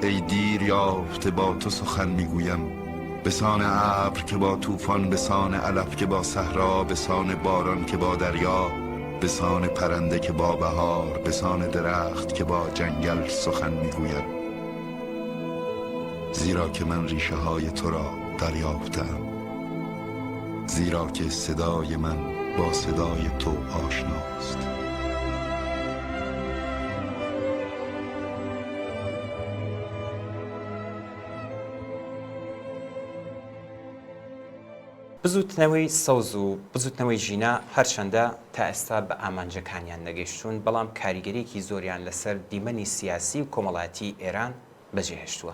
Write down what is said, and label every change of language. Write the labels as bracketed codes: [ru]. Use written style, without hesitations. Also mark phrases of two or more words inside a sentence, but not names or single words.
[fa] ای دیر یافته با تو سخن میگویم، بسان ابر که با طوفان، بسان علف که با صحرا، بسان باران که با دریا، بسان پرنده که با بهار، بسان درخت که با جنگل سخن میگوید. زیرا که من ریشه های تو را دریافتم، زیرا که صدای من با صدای تو آشناست. [ckb] بزوتنەوەی سەوز و بزوتنەوەی ژینە هەرچەندە تا ئێستا بە ئامانجەکانیان نەگەیشتوون، بەڵام کاریگەریەکی زۆریان لەسەر دیمەنی سیاسی و کۆمەڵایەتی ئێران بەجێهێشتووە.